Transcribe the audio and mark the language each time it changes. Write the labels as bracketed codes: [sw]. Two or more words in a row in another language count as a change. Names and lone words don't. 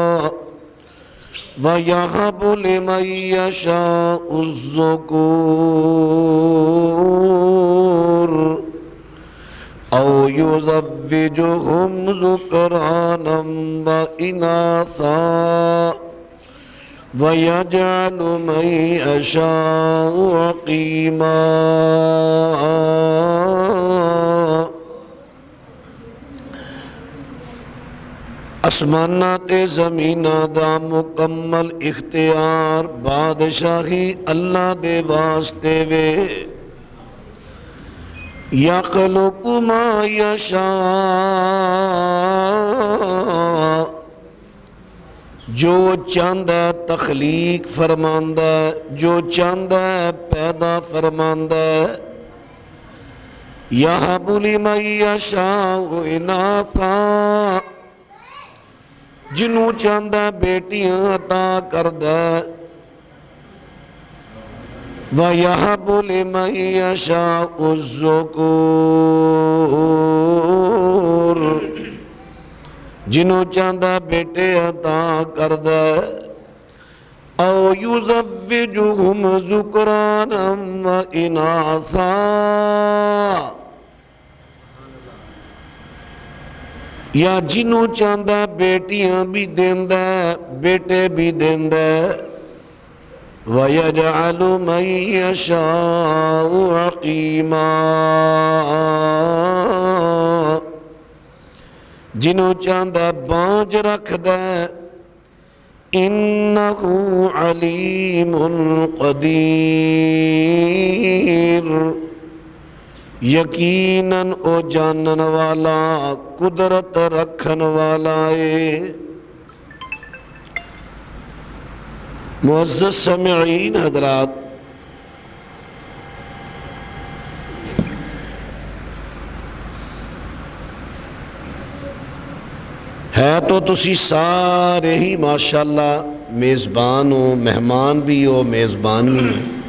[ar] وَيَهَبُ لِمَن يَشَاءُ الذُّكُورَ أَوْ يُزَوِّجُهُمْ ذُكْرَانًا وَإِنَاثًا وَيَجْعَلُ مَن يَشَاءُ عَقِيمًا۔ [pa] آسمانات زمینہ دا مکمل اختیار بادشاہی اللہ دے واسطے وے۔ [ar] یخلق ما یشاء، [pa] جو چاہندا ہے تخلیق فرماندا ہے، جو چاہندا ہے پیدا فرماندا ہے۔ [ar] یہب لمن یشاء اناثا، [pa] جنوں چاہندا بیٹیاں عطا کردا ہے۔ [ar] وَيَهَبُ لِمَن يَشَاءُ الذُّكُورَ، [pa] جنوں چاہندا بیٹے عطا کردا ہے۔ [ar] أَوْ يُزَوِّجُهُمْ ذُكْرَانًا وَإِنَاثًا، [pa] یا جنوں چاہندا بیٹیاں بھی دیندا ہے بیٹے بھی دیندا ہے۔ [ar] وَيَجْعَلُ مَن يَشَاءُ عَقِيمًا، [pa] جنوں چاہندا بانج رکھدا ہے۔ [ar] إِنَّهُ عَلِيمٌ قَدِيرٌ، [pa] یقیناً او جانن والا قدرت رکھن والا ہے۔ معزز سامعین حضرات، ہے تو تسی سارے ہی ماشاءاللہ میزبان ہو، مہمان بھی ہو، میزبان بھی ہو،